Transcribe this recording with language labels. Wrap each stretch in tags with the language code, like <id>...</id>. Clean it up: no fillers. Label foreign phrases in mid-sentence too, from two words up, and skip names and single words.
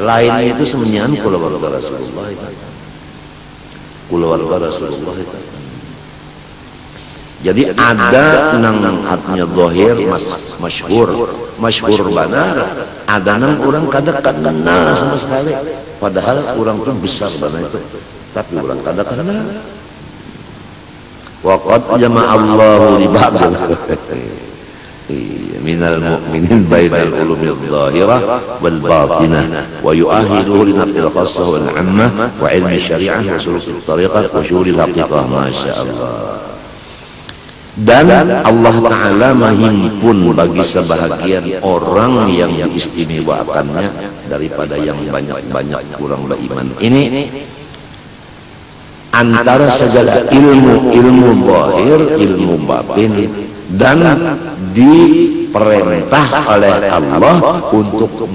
<bjn>Lainnya itu semenyan kulawarga Rasulullah itu. Kulawarga Rasulullah itu. Jadi ada nang hatnya zahir masyhur benar. Ada nang orang kada kenal sama sekali. Padahal orang itu besar benar itu. Tapi orang kada kenal.</bjn> <ar>وقد جمع الله لبعض من المؤمنين بين العلوم الظاهرة والباطنة ويؤهله لنقل الخاصة والعامة وعلم الشريعة وسلوك الطريقة وشهود الحقيقة، ما شاء الله.</ar> <ms>Dan Allah Ta'ala menghimpun bagi sebahagian orang yang diistimewakannya daripada yang banyak-banyak kurang beriman ini antara segala ilmu zahir, ilmu batin, dan diperintah oleh Allah untuk</ms>